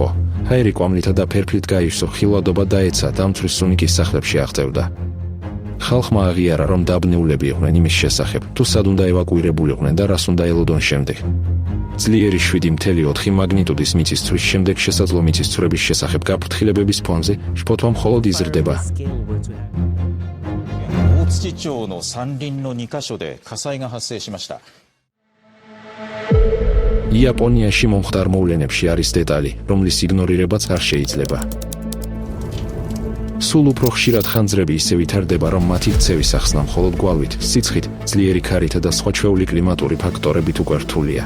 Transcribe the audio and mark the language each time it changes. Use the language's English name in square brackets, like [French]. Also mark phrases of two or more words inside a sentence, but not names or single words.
[Georgian] ჰაერი კვამლითა და ფერფლით გაივსო, ხილვადობა დაეცა, დამცვლის სუნიკის სახლებში აღწევდა. ხალხმა აღიარა, რომ დაბნეულები იყვნენ იმის შესახებ, თუ სად უნდა ევაკუირებულიყვნენ და რას უნდა ელოდონ შემდეგ. ძლიერი 7.4 მაგნიტუდის მიწისძვრის შემდეგ შესაძლო მიწისძვრების შესახებ გაფრთხილებების ფონზე შფოთვა მხოლოდ იზრდება. [Japanese] 大槌町の山林の2カ所で火災が発生しました。 [Georgian] იაპონიაში მომხდარ მოვლენებში არის დეტალი, რომლის იგნორირებაც არ შეიძლება. სულ უფრო ხშირად ხანძრები ისე ვითარდება, რომ მათი ქცევის ახსნა მხოლოდ გვალვით, სიცხით, ძლიერი ქარითა და სხვა ჩვეული კლიმატური ფაქტორებით უკვე რთულია.